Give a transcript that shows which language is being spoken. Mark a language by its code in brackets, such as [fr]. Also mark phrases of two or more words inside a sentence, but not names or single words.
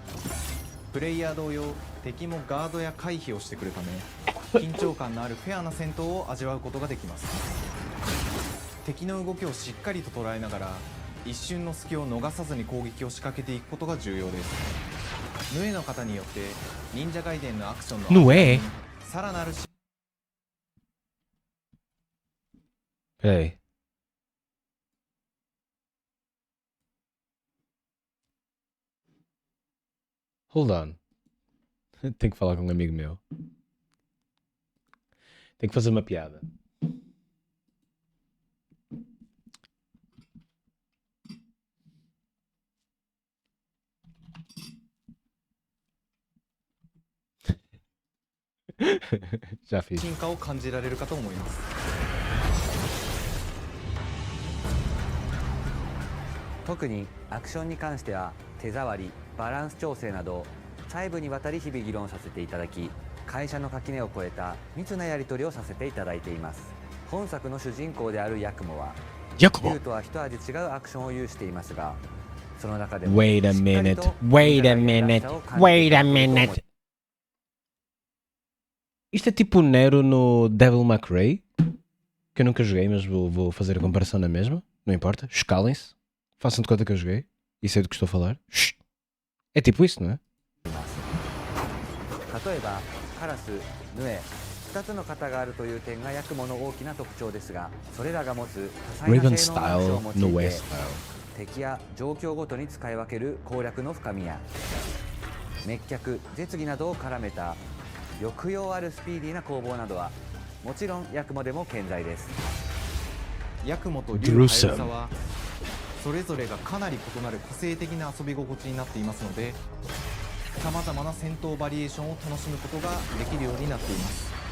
[ja] プレイヤー同様、敵もガードや回避をしてくるため、緊張感のあるフェアな戦闘を味わうことができます。敵の動きをしっかりと捉えながら、一瞬の隙を逃さずに攻撃を仕掛けていくことが重要です。ヌエの型によって忍者ガイデンのアクションの Nué? さらなる [pt] Espera aí. [en] Hold on. [pt] Tenho que falar com um amigo meu. Tenho que fazer uma piada. Já fiz. [ja] 進化を感じられるかと思います。特にアクションに関しては手触り、バランス調整など細部にわたり日々議論させていただき、会社の垣根を越えた密なやり取りをさせていただいています。本作の主人公であるヤクモは Yakumo. 竜とは一味違うアクションを有していますが、その中でも [en] Wait a [ja] しっかり [en] minute. [ja] と [en] Wait a [ja] 忍者 [en] minute. [ja] らしさを感じ [en] Wait [ja] て [en] a [ja] いただけると思い [en] minute. [pt] Isto é tipo o Nero no Devil May Cry, que eu nunca joguei, mas vou fazer a comparação na mesma. Não importa. Escalem-se. Façam de conta que eu joguei e sei do que estou a falar. Shhh. É tipo isso, não é? [ja] 例えばカラス、ヌエ、2つの型があるという点がヤクモの大きな特徴ですが、それらが持つ多彩 [en] Riven [ja] な性能のアクション [en] style, [ja] を用い [en] no way [ja] て [en] style. [ja] 敵や状況ごとに使い分ける攻略の深みや滅却、絶技などを絡めた抑揚あるスピーディーな攻防などはもちろんヤクモでも健在です。ヤクモと竜ハヤブサはそれぞれがかなり異なる個性的な遊び心地になっていますので、さまざまな戦闘バリエーションを楽しむことができるようになっています。